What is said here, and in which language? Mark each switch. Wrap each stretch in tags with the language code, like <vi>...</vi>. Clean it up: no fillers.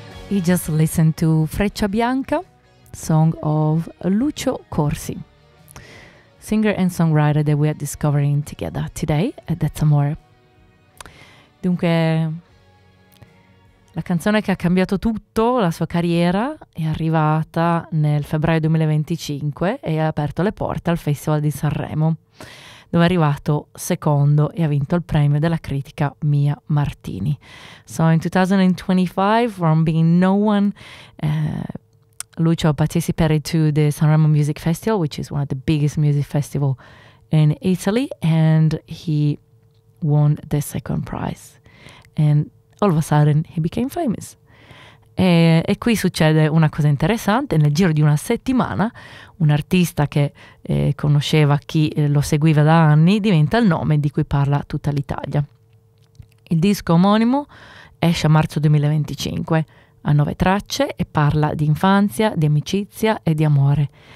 <en>You just listened to Freccia Bianca, song of Lucio Corsi, singer and songwriter that we are discovering together today at That's Amore.</en> <it>Dunque, la canzone che ha cambiato tutto, la sua carriera, è arrivata nel febbraio 2025 e ha aperto le porte al Festival di Sanremo, dove è arrivato secondo e ha vinto il premio della critica Mia Martini.</it> <en>So in 2025, from being no one, Lucio participated to the Sanremo Music Festival, which is one of the biggest music festivals in Italy, and he won the second prize. And all of a sudden he became famous.</en> <it>E qui succede una cosa interessante: nel giro di una settimana un artista che conosceva chi lo seguiva da anni diventa il nome di cui parla tutta l'Italia. Il disco omonimo esce a marzo 2025, ha 9 tracce e parla di infanzia, di amicizia e di amore.</it>